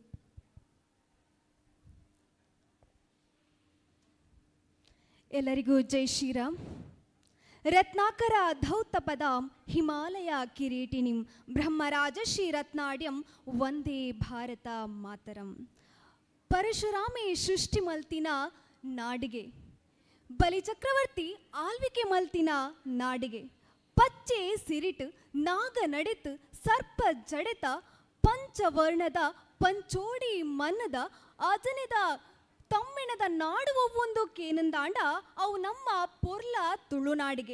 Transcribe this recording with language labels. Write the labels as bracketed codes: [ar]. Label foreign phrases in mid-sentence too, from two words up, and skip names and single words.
[kn] ಎಲ್ಲರಿಗೂ ಜೈ ಶ್ರೀರಾಮ್. [sa] ರತ್ನಾಕರ ಧೌತ ಪದಾಂ ಹಿಮಾಲಯ ಕಿರೀಟಿನಿಂ ಬ್ರಹ್ಮರಾಜಶ್ರೀ ರತ್ನಾಡ್ಯಂ ವಂದೇ ಭಾರತ ಮಾತರಂ. [tcy] ಪರಶುರಾಮೇ ಸೃಷ್ಟಿ ಮಲ್ತಿನ ನಾಡಿಗೆ, ಬಲಿಚಕ್ರವರ್ತಿ ಆಳ್ವಿಕೆ ಮಲ್ತಿನ ನಾಡಿಗೆ, ಪಚ್ಚೆ ಸಿರಿಟ್ ನಾಗ ನಡೆತ್ ಸರ್ಪ ಜಡೆತ ಪಂಚವರ್ಣದ ಪಂಚೋಡಿ ಮನ್ನದ ಅಜನಿದ ತಮ್ಮಿಣದ ನಾಡು ಒವ್ವೊಂದು ಕೇನಂದಾಂಡ ಅವು ನಮ್ಮ ಪೊರ್ಲ ತುಳುನಾಡಿಗೆ.